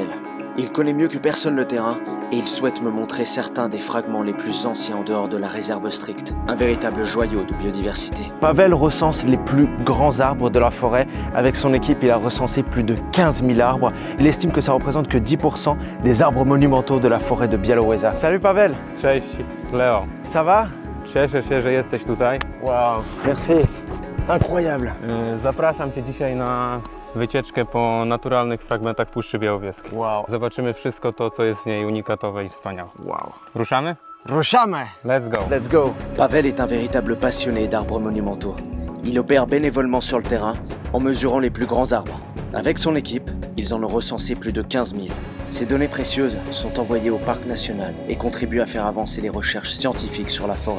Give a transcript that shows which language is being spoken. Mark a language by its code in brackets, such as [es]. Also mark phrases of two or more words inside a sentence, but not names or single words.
[fr] Il connaît mieux que personne le terrain et il souhaite me montrer certains des fragments les plus anciens en dehors de la réserve stricte. Un véritable joyau de biodiversité. Pavel recense les plus grands arbres de la forêt. Avec son équipe, il a recensé plus de 15 000 arbres. Il estime que ça représente que 10% des arbres monumentaux de la forêt de Białowieża. Salut Pavel. [pl] Cześć, Leo. [fr] Ça va? [pl] Cieszę się, że jesteś tutaj. [fr] Wow, merci. Incroyable. [pl] Zapraszam Cię dzisiaj na wycieczkę po naturalnych fragmentach Puszczy Białowieskiej. Wow. Zobaczymy wszystko to, co jest w niej unikatowe i wspaniałe. Wow. Ruszamy? Ruszamy. [en] Let's go. Let's go. [fr] Pavel est un véritable passionné d'arbres monumentaux. Il opère bénévolement sur le terrain en mesurant les plus grands arbres. Avec son équipe, ils en ont recensé plus de 15 000. Ces données précieuses sont envoyées au parc national et contribuent à faire avancer les recherches scientifiques sur la forêt.